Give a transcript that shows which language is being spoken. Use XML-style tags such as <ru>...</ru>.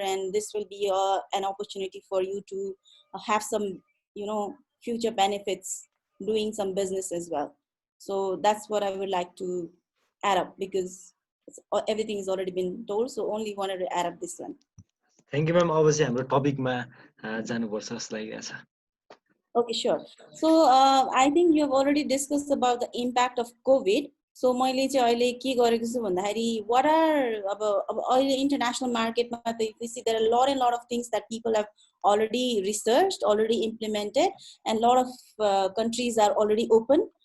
<en>And this will be an opportunity for you to have some, future benefits doing some business as well. So that's what I would like to add up, because everything has already been told, so only wanted to add up this one. Thank you, ma'am.</en> <ne>Obviously, हाम्रो टपिकमा जानुपर्छ जस्तो लागिरहेछ.</ne> <en>Okay, sure. So I think you have already discussed about the impact of COVID.</en> <ne>So मैले चाहिँ अहिले के गरेको छु भन्दाखेरि</ne> <en>what are</en> <ne>अब अहिले</ne> <en>international market</en> <ne>मा त</ne> <en>we see there are a lot of things that people have already researched, already implemented, and a lot of countries are already open.</en>